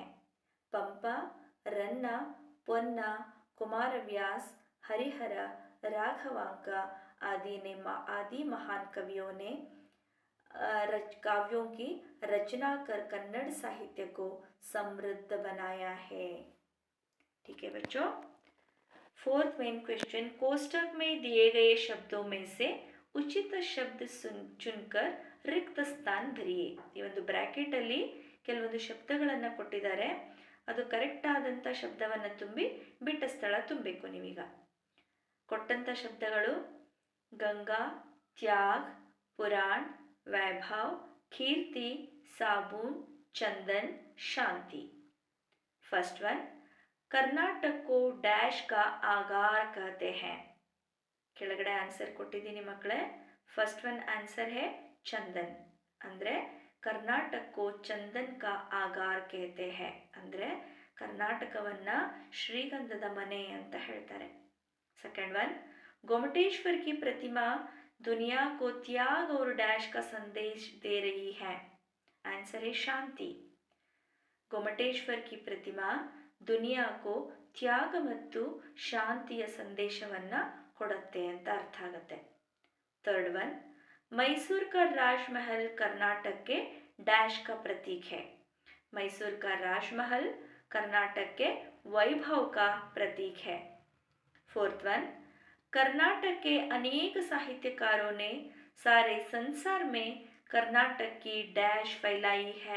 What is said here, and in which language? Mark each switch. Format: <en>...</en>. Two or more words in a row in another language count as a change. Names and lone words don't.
<hi>पंपा, रन्ना, पोन्ना, कुमारव्यास, हरिहर, राघवांक आदि महान कवियों ने काव्यों की रचना कर कन्नड़ साहित्य को समृद्ध बनाया है. ठीक है बच्चों.</hi> <en>fourth main question,</en> <hi>कोष्टक में दिए गए शब्दों में से उचित शब्द चुनकर रिक्त स्थान भरिए.</hi> <kn>ಈ ಒಂದು ಬ್ರ್ಯಾಕೆಟಲ್ಲಿ ಕೆಲವೊಂದು ಶಬ್ದಗಳನ್ನು ಕೊಟ್ಟಿದ್ದಾರೆ, ಅದು ಕರೆಕ್ಟ್ ಆದಂಥ ಶಬ್ದವನ್ನು ತುಂಬಿ ಬಿಟ್ಟ ಸ್ಥಳ ತುಂಬಬೇಕು. ನೀವೀಗ ಕೊಟ್ಟಂಥ ಶಬ್ದಗಳು ಗಂಗಾ, ತ್ಯಾಗ್, ಪುರಾಣ್, ವೈಭವ್, ಕೀರ್ತಿ, ಸಾಬೂನ್, ಚಂದನ್, ಶಾಂತಿ.</kn> <en>first one,</en> <hi>कर्नाटक को डैश का आगार कहते हैं.</hi> <kn>ಕೆಳಗಡೆ ಆನ್ಸರ್ ಕೊಟ್ಟಿದ್ದೀನಿ ಮಕ್ಕಳೇ.</kn> <en>first one answer</en> <kn>है ಚಂದನ್. ಅಂದರೆ ಕರ್ನಾಟಕಕ್ಕೂ</kn> <hi>चंदन का आगार कहते हैं.</hi> <kn>ಅಂದರೆ ಕರ್ನಾಟಕವನ್ನು ಶ್ರೀಗಂಧದ ಮನೆ ಅಂತ ಹೇಳ್ತಾರೆ.</kn> <en>second one,</en> <hi>गोमटेश्वर की प्रतिमा दुनिया को त्याग और डैश का संदेश दे रही है. आंसर है शांति. गोमटेश्वर की प्रतिमा</hi> <kn>ದುನಿಯಾಕ್ಕೂ ತ್ಯಾಗ ಮತ್ತು ಶಾಂತಿಯ ಸಂದೇಶವನ್ನು ಕೊಡುತ್ತೆ ಅಂತ ಅರ್ಥ ಆಗುತ್ತೆ.</kn> <en>third one,</en> <hi>मैसूर का राजमहल कर्नाटक के डैश का प्रतीक है. मैसूर का राजमहल कर्नाटक के वैभव का प्रतीक है।</hi> <en>fourth one,</en> <hi>कर्नाटक के अनेक साहित्यकारों ने सारे संसार में कर्नाटक की डैश फैलाई है।</hi>